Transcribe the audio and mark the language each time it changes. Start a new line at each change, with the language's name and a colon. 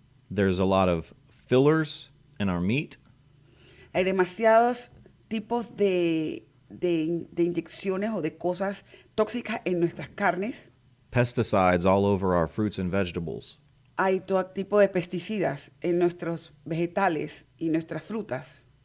English: There's a lot of fillers in our meat.
Spanish: Hay demasiados tipos de inyecciones o de cosas tóxicas en nuestras carnes.
English: Pesticides all over our fruits and vegetables.
Spanish: Hay todo tipo de pesticidas en nuestros vegetales y nuestras frutas.